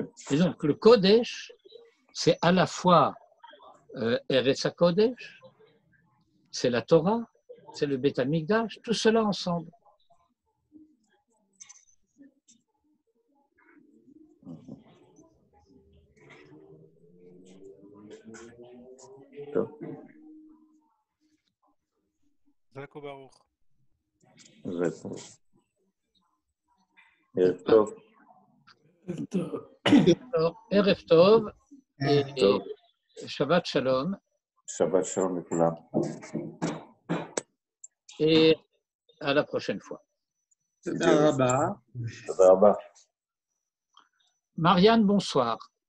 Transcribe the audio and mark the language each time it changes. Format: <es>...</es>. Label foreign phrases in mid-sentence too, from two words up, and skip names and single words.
<fr>Et donc le Kodesh, c'est à la fois</fr> <he>ארץ הקודש,</he> <fr>c'est la Torah, c'est le</fr> <he>בית המקדש,</he> <fr>tout cela ensemble.</fr> <he>זכו ברוך. ערב טוב. Alors, ערב טוב et שבת שלום. שבת שלום לכולם.</he> <fr>Et à la prochaine fois.</fr> <he>תודה רבה. תודה רבה.</he> <fr>Marianne, bonsoir.</fr>